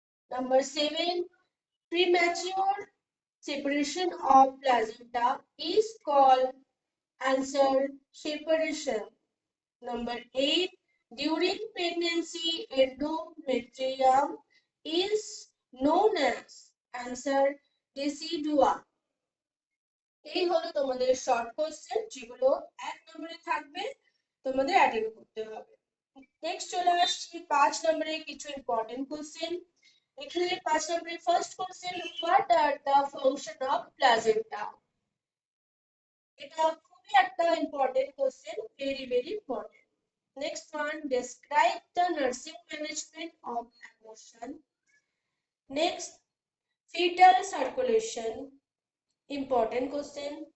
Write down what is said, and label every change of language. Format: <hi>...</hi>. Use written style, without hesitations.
<en>Number 7, premature separation of placenta is called answer separation. Number 8, during pregnancy endometrium is known as answer decidua.</en> <bn>এই হলো তোমাদের short question, যেগুলো 1 নম্বরে থাকবে, তোমাদের অ্যাটেন্ড করতে হবে। নেক্সট চলে আসছি 5 নম্বরে কিছু ইম্পর্টেন্ট কোশ্চেন। এখানে 5 নম্বরে</bn> <en>First question, what are the function of placenta.</en> <bn>এটা খুবই একটা important question,</bn> <en>Very very important. Next one, describe the nursing management of abortion. Next, fetal circulation. Important question.</en>